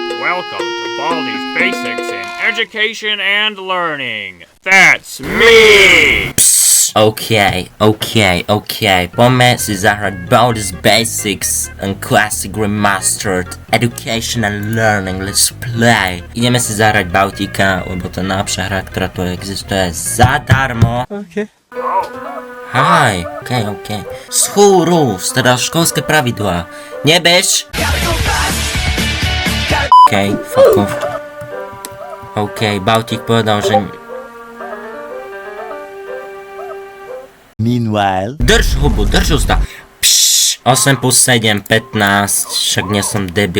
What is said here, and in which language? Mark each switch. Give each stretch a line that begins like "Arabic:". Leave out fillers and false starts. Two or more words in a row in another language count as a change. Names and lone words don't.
English: welcome to Baldi's Basics in Education and Learning. That's me!
Slovak: Okay. Poďme si zahrať Baldi's Basics and Classic Remastered Education and Learning.
English: Let's play.
Slovak: Ideme si zahrať Baltika, lebo to je najlepšia hra, ktorá tu existuje zadarmo. Okay.
English: Hi, okay. School rules,
Slovak: teda školské pravidlá. Nebež!
English: Okay, fuck off. Okay,
Slovak: Baltik povedal, že...
English: Meanwhile...
Slovak: Drž hubu, drž ústa. 8 plus 7, 15, však nie som debil.